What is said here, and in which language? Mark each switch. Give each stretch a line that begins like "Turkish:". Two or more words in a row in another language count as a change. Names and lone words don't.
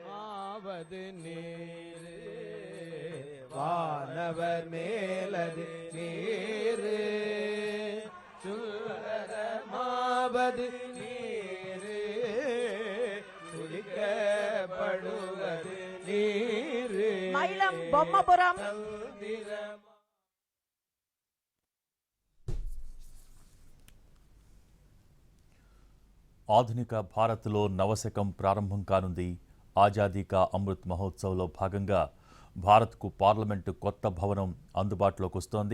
Tamil: வானவர் மேலது நீரு சுந்தரமாவது நீரு சுரிக்கப்படுவது நீரு மயிலம் பொம்மபுரம்
Telugu: ఆధునిక భారత్లో నవశకం ప్రారంభం కానుంది। ఆజాదీ కా అమృత్ మహోత్సవ్లో భాగంగా భారత్కు పార్లమెంటు కొత్త భవనం అందుబాటులోకి వస్తోంది।